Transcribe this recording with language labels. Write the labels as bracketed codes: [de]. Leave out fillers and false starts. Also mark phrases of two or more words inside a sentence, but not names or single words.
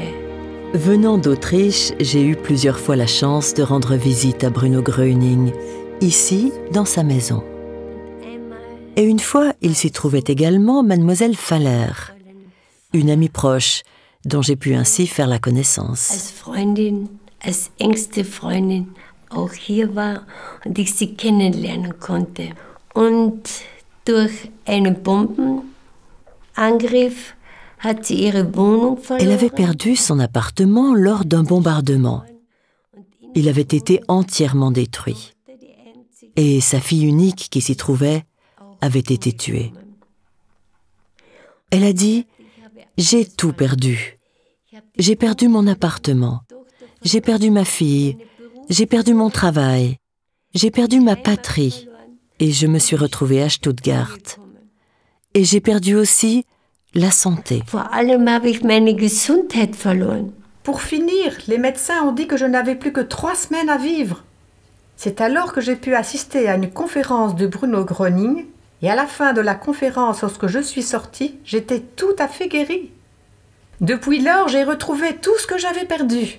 [fr] Venant d'Autriche, j'ai eu plusieurs fois la chance de rendre visite à Bruno Gröning, ici, dans sa maison. Et une fois, il s'y trouvait également Mademoiselle Faller, une amie proche, dont j'ai pu ainsi faire la connaissance. [de] Als Freundin, als engste Freundin, auch hier war und ich sie kennenlernen konnte. Und durch einen Bombenangriff hat sie ihre Wohnung verloren. [fr] Elle avait perdu son appartement lors d'un bombardement. Il avait été entièrement détruit. Et sa fille unique qui s'y trouvait avait été tuée. Elle a dit « J'ai tout perdu. J'ai perdu mon appartement. J'ai perdu ma fille. J'ai perdu mon travail. J'ai perdu ma patrie. Et je me suis retrouvée à Stuttgart. Et j'ai perdu aussi la santé. [de] Vor allem habe ich meine Gesundheit verloren. » [fr] Pour finir, les médecins ont dit que je n'avais plus que 3 semaines à vivre. C'est alors que j'ai pu assister à une conférence de Bruno Gröning, et à la fin de la conférence, lorsque je suis sortie, j'étais tout à fait guérie. Depuis lors, j'ai retrouvé tout ce que j'avais perdu.